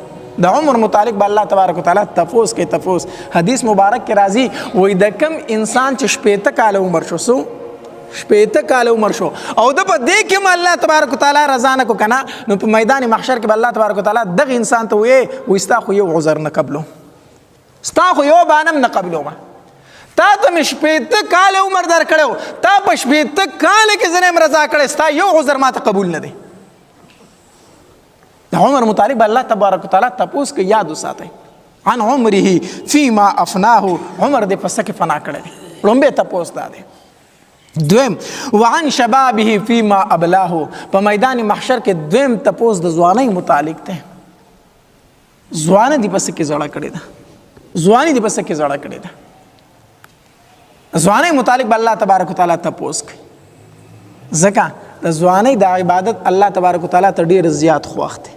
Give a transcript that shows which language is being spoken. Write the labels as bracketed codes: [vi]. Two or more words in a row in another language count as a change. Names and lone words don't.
[ps] د عمر متعلق به الله تبارک وتعالی تپوس کوي. تپوس حدیث مبارک کې راځي وایي د کم انسان چې 60 کال عمر شو، 60 کال عمر شو او د په دې کې الله تبارک وتعالی رضا نه کو کنه، نو په میدان محشر کې الله تبارک وتعالی دغه انسان ته وې وستا خو یو عذر نه قبلو، ستا خو یو بانم نه قبلو. ما تا ته 60 کال عمر درکړو، تا په 60 کال کې زنه رضا کړې، ستا یو عذر ماته قبول نه دی. د عمر متعلق الله تبارک وتعالی تپوس کې یاد وساتئ [ar] عن عمره فيما افناه. [ps] عمر دې په څه کې فنا کړی؟ لومبه تپوس دا دی. دویم [ar] وعن شبابه فيما ابلاه. [ps] په میدان محشر کې دویم تپوس د ځوانۍ متعلق دی. ځوان دې په څه کې زړه کړی ده؟ ځواني دې په څه کې زړه کړی ده؟ ځوانۍ متعلق الله تبارک وتعالی تپوس کوي. ځکه د ځوانۍ د عبادت الله تبارک وتعالی ته ډیر زیات خوښ دی.